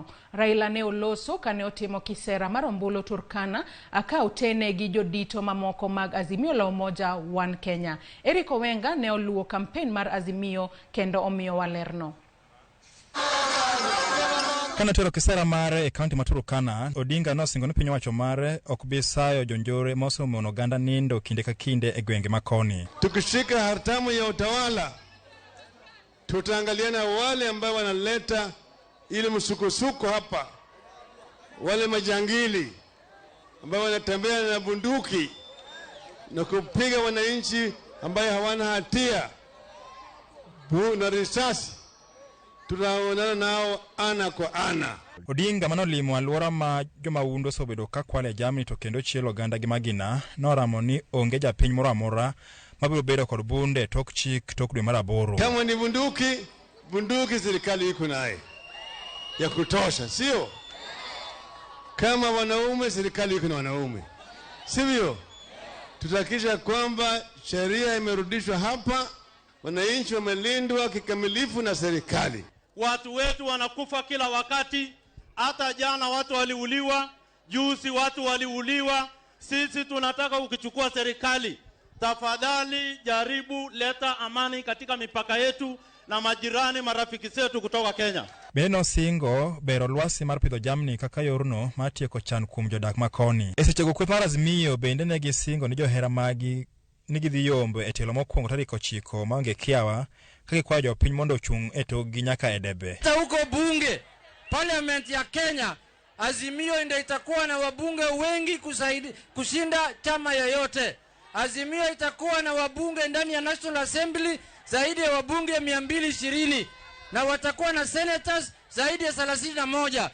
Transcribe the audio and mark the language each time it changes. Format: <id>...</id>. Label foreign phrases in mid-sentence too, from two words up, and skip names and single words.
<luo>Raila ne oloso kane otimo kisera mar ombulu Turkana aka otene gi jodito mamoko mag Azimio la Umoja One Kenya. Eric Owenga ne oluwo kampen mar Azimio kendo omiyo walerno. Kana tero kisera mare e kaunti Turkana, Odinga nosingo ni piny owacho mare ok bi sayo jonjore mosomo oganda nindo kinde ka kinde e gwenge makoni.</luo> <sw>Tukishika hatamu ya utawala, tutaangaliana wale ambao wanaleta ile msukosuko hapa, wale majangili ambao wanatembea na bunduki na kupiga wananchi ambao hawana hatia na risasi. Tunaonana nao ana kwa ana.</sw> <luo>Odinga manolimo alwora ma joma wundo sobedo ka kwale jamni to kendo chielo ganda gi magina noramo ni onge japiny moro amora mabiro bedo kod bunde tok chik tok dwe mar 8.</luo> <sw>Kama ni bunduki serikali iko naye ya kutosha, sio? Kama wanaume, serikali iko na wanaume, sivyo? Tutahakikisha kwamba sheria imerudishwa hapa, wananchi wamelindwa kikamilifu na serikali. Watu wetu wanakufa kila wakati, hata jana watu waliuliwa, juzi watu waliuliwa. Sisi tunataka ukichukua serikali, tafadhali jaribu leta amani katika mipaka yetu na majirani marafiki zetu kutoka Kenya.</sw> <luo>Beno singo bero lwasi mar pidho jamni kaka yorno matieko chan kuom jodak makoni. E sechego kweth mar Azimio bende ne gisingo ni johera magi ni gidhi yombo e telo mokwongo tarik 9 maonge kiawa kaki kwa jopiny mondo ochung' e togi nyaka e debe.</luo> <sw>Huko bunge parliament ya Kenya, Azimio ndio itakuwa na wabunge wengi kushinda chama yoyote. Azimio itakuwa na wabunge ndani ya National Assembly zaidi ya wabunge 220 na watakuwa na senators zaidi ya 31.</sw>